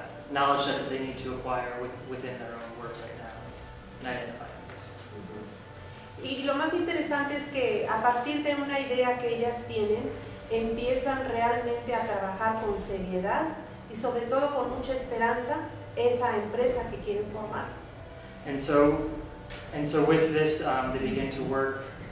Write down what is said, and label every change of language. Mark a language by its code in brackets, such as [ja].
[en] knowledge sets that they need to acquire within their own work right now and identify. [es] Y lo más interesante es que a partir de una idea que ellas tienen, empiezan realmente a trabajar con seriedad y sobre todo con mucha esperanza esa empresa que quieren formar. [en] And so with this, they begin to work.